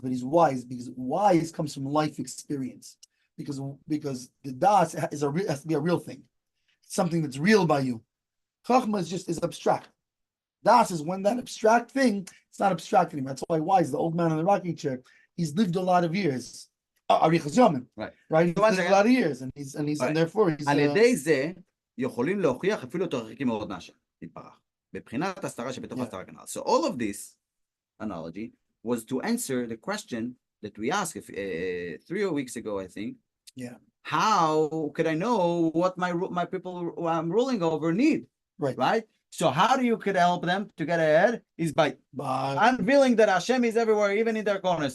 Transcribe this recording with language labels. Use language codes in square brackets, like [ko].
[en] But he's wise because wise comes from life experience. Because the das has to be a real thing. Something that's real by you. Chachma is abstract. Das is when that abstract thing, it's not abstract anymore. That's why wise, the old man in the rocking chair, he's lived a lot of years. Right. He's lived a lot of years, and therefore he's. [he] יכולים להוכיח אפילו יותר רחוקים מאוד מהשם, יתברך. בבחינת הסתרה שבתוך הסתרה כנ"ל. [en] So all of this analogy was to answer the question that we asked 3 weeks ago, I think. Yeah. How could I know what my people who I'm ruling over need? Right? So how do you could help them to get ahead is by unveiling that Hashem is everywhere, even in their corners.